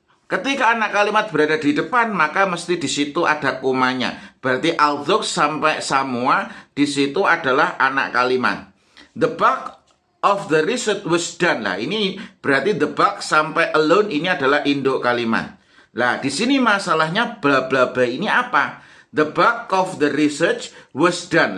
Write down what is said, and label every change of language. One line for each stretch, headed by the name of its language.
Indonesian: Ketika anak kalimat berada di depan, maka mesti di situ ada komanya. Berarti although sampai Samoa di situ adalah anak kalimat.
English: The bulk of the research was done.
Indonesian: Lah, ini berarti the bulk sampai alone ini adalah induk kalimat. Lah, di sini masalahnya bla bla bla ini apa?
English: The bulk of the research was done.